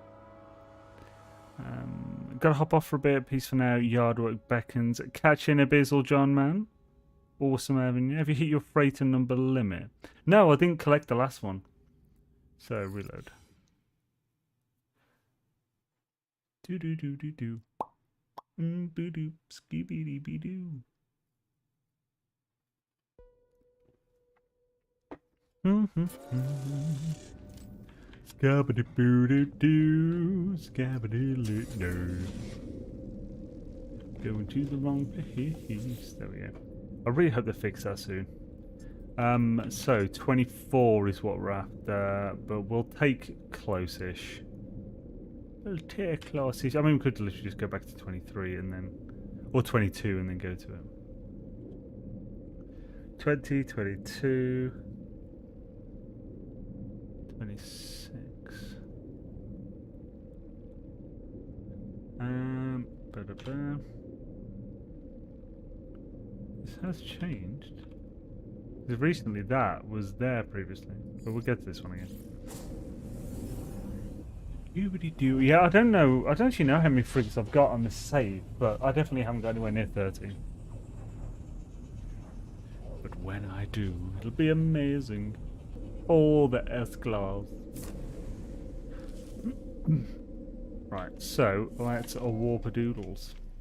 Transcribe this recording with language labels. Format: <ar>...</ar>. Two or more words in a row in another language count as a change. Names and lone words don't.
<en>Gotta hop off for a bit. Peace for now. Yard work beckons. Catch in Abyssal, John, man. Awesome having you. Have you hit your freighter number limit? No, I didn't collect the last one. So, reload. Do do do do do. Boo doo. Skibby dee bee doo. Scabbity boo doo doo. Scabbity loo doo. Going to the wrong place. There we go. I really hope they fix that soon. So 24 is what we're after, but we'll take close-ish. We'll take close-ish. I mean, we could literally just go back to 23 and then, or 22 and then go to it. 20, 22, 26. Ba-da-ba. This has changed. Because recently that was there previously. But we'll get to this one again. Doobity-doo. Yeah, I don't know. I don't actually know how many frigates I've got on this save, but I definitely haven't got anywhere near 30. But when I do, it'll be amazing. All the S-class. Right, so let's warp-a-doodles.</en>